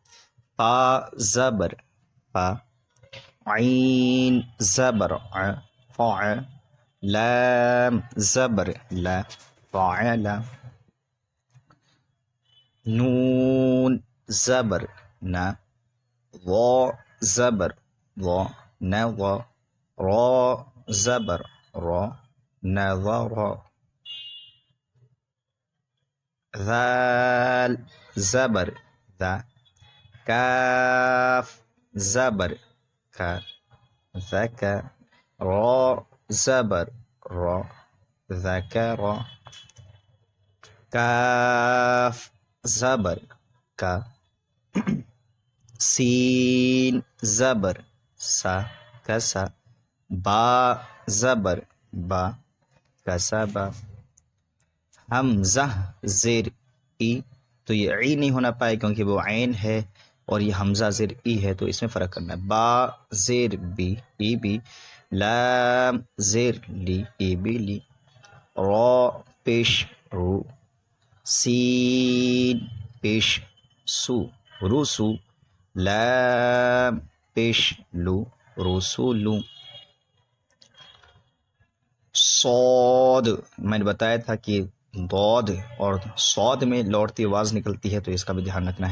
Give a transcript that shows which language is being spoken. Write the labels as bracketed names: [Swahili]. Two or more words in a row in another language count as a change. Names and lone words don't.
[Urdu] فا زبر فا، عین زبر ع، فع لام زبر لا فعل نون زبر نا ضا زبر ضا نظا را زبر را نظر ذال زبر ذا کاف زبر کا ذکا را زبر را ذکر کاف زبر کا سین زبر سا کسا با زبر با کسبا حمزہ زیر ای تو یہ ای نہیں ہونا پائے کیونکہ وہ عین ہے اور یہ حمزہ زیر ای ہے تو اس میں فرق کرنا ہے. با زیر بی ای بی لام زیر لی ای بی لی را پیش رو سین پیش سو روسو لام پیش لو رسولو صاد میں نے بتایا تھا کہ ضاد اور صاد میں لوٹتی آواز نکلتی ہے تو اس کا بھی دھیان رکھنا ہے.